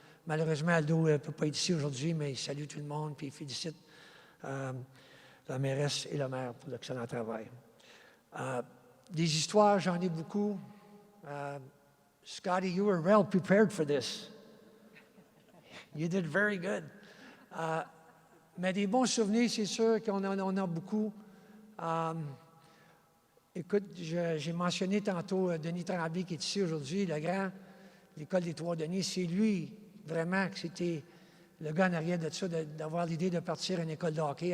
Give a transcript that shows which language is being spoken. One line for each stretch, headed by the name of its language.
French: Malheureusement, Aldo ne peut pas être ici aujourd'hui, mais il salue tout le monde puis il félicite la mairesse et le maire pour l'excellent travail. Des histoires, j'en ai beaucoup.
English: Scotty, you were well prepared for this. You did very good.
French: Mais des bons souvenirs, c'est sûr qu'on en a beaucoup. Écoute, j'ai mentionné tantôt Denis Tremblay qui est ici aujourd'hui, le grand, l'école des Trois Denis. C'est lui, vraiment, que c'était le gars en arrière de ça, d'avoir l'idée de partir à une école de hockey.